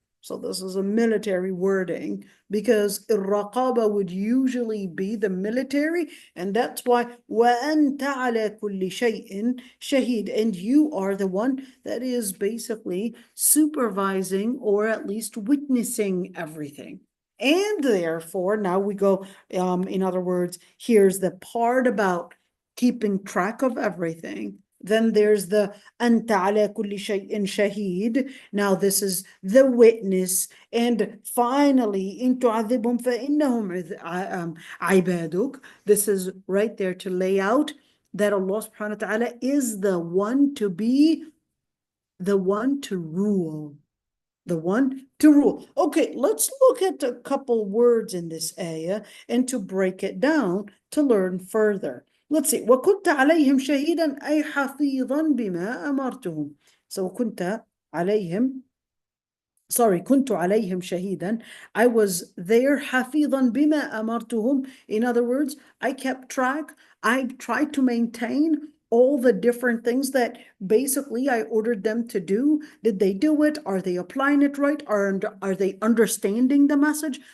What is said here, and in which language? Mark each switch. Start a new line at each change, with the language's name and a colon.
English: So this is a military wording because الرقابة would usually be the military, and that's why
Arabic: وأنت على كل شيء شهيد,
English: and you are the one that is basically supervising or at least witnessing everything. And therefore, now we go, in other words, here's the part about keeping track of everything. Then there's the
Arabic: أنت على كل شيء شهيد.
English: Now this is the witness. And finally,
Arabic: إن تعذبهم فإنهم عبادك.
English: This is right there to lay out that Allah subhanahu wa ta'ala is the one to be, the one to rule. The one to rule. Okay, let's look at a couple words in this ayah and to break it down to learn further. Let's see.
Arabic: وَكُنْتَ عَلَيْهِمْ شَهِيدًا أي حَفِيظًا بِمَا أَمَرْتُهُم.
English: So
Arabic: كنت عليهم, كنت عليهم شهيدا.
English: I was there
Arabic: حفيظا بما أمرتهم.
English: In other words, I kept track. I tried to maintain all the different things that basically I ordered them to do. Did they do it? Are they applying it right? Are they understanding the message?